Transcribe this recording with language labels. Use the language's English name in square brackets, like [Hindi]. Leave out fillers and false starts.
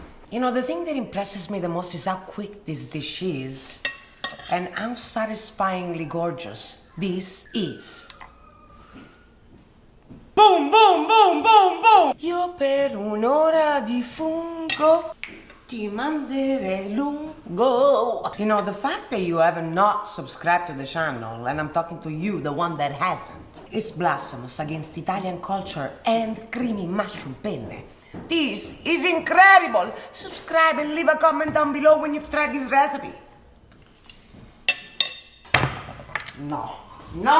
[English] You know, the thing that impresses me the most is how quick this dish is and how satisfyingly gorgeous this is. Boom, boom, boom, boom, boom! [Italian] Io per un'ora di fungo ti manderei lungo. [English] You know, the fact that you have not subscribed to the channel, and I'm talking to you, the one that hasn't, is blasphemous against Italian culture and creamy mushroom penne. This is incredible! Subscribe and leave a comment down below when you've tried this recipe. No. No!